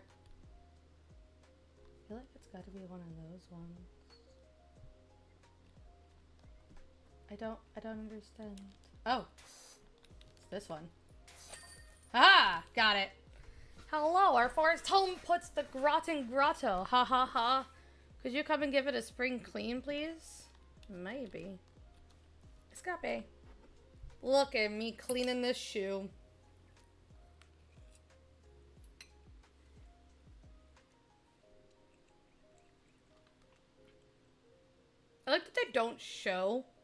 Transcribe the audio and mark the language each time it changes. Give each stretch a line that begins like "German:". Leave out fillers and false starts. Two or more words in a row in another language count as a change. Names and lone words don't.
English: I feel like it's gotta be one of those ones. I don't understand. Oh! It's this one. Ah! Got it! Hello, our forest home puts the grotting grotto. Ha ha ha. Could you come and give it a spring clean, please? Maybe. Escape. Look at me cleaning this shoe. I like that they don't show.